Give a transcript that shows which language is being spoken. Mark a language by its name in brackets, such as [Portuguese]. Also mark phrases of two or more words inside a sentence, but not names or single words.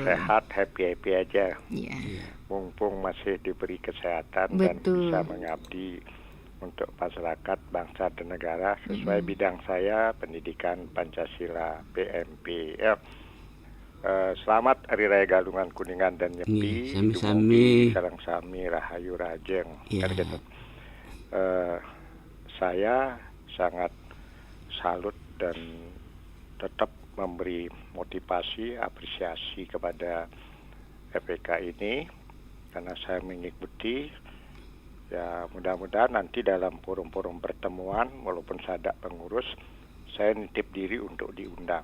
[Indonesian] sehat, happy aja. Iya. Mumpung masih diberi kesehatan dan Betul. bisa mengabdi untuk masyarakat, bangsa dan negara sesuai bidang saya, pendidikan Pancasila, PMP. Ya. Selamat Hari Raya Galungan Kuningan dan Nyepi. Iya, sami-sami. [Balinese] Sareng sami Rahayu Rajeng. [Indonesian] Iya. Kan gitu. Saya sangat salut dan tetap memberi motivasi, apresiasi kepada FPK ini karena saya mengikuti. Ya mudah-mudahan nanti dalam forum-forum pertemuan, walaupun saya tidak pengurus, saya nitip diri untuk diundang.